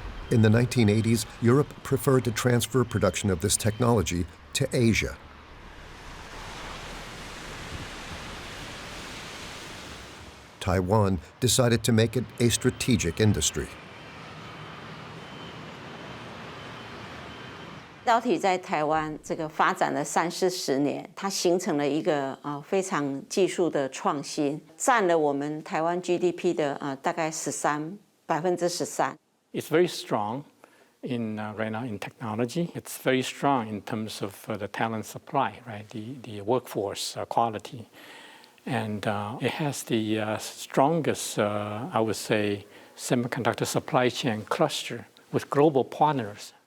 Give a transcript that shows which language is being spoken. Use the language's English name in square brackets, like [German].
[English] In the 1980s, Europe preferred to transfer production of this technology to Asia. Taiwan decided to make it a strategic industry. [Chinese] 半导体在台湾这个发展了30-40年，它形成了一个非常技术的创新，占了我们台湾 GDP 的大概13%。 [English] It's very strong in right now in technology. It's very strong in terms of the talent supply, right? The workforce quality, and it has the strongest, I would say, semiconductor supply chain cluster with global partners.